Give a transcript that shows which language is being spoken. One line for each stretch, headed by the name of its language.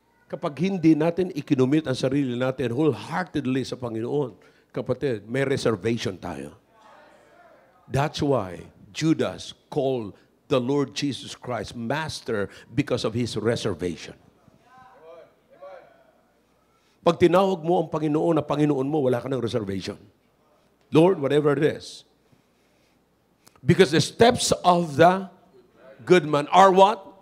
Filipino: Kapag hindi natin ikinumit ang sarili natin
English: wholeheartedly
Filipino: sa Panginoon, kapatid, may reservation tayo.
English: That's why Judas called the Lord Jesus Christ Master because of his reservation.
Filipino: Pag tinawag mo ang Panginoon na Panginoon mo, wala ka ng reservation.
English: Lord, whatever it is. Because the steps of the good man are what?